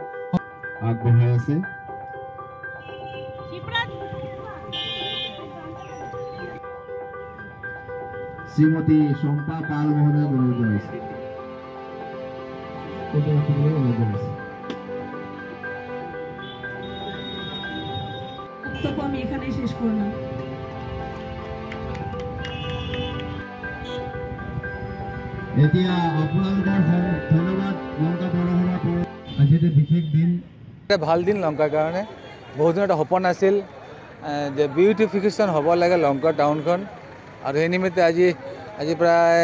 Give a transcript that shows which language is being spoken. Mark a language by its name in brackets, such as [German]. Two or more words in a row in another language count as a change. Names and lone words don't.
[Assamese] শ্রীমতী শম্পা পাল মহোদয় অনুরোধ জানাইছে [Bangla] বক্তব্য আমি এখানেই শেষ করলাম। [Assamese] এতিয়া আপোনালোকৰ ধন্যবাদ লংকা পৌৰসভা আজি এটা বিশেষ দিন এটা ভাল দিন লংকাৰ কাৰণে বহুত দিন এটা সপোন আছিল যে বিউটিফিকেশ্যন হ'ব লাগে লংকাৰ টাউনখন আৰু সেই নিমিত্তে আজি প্ৰায়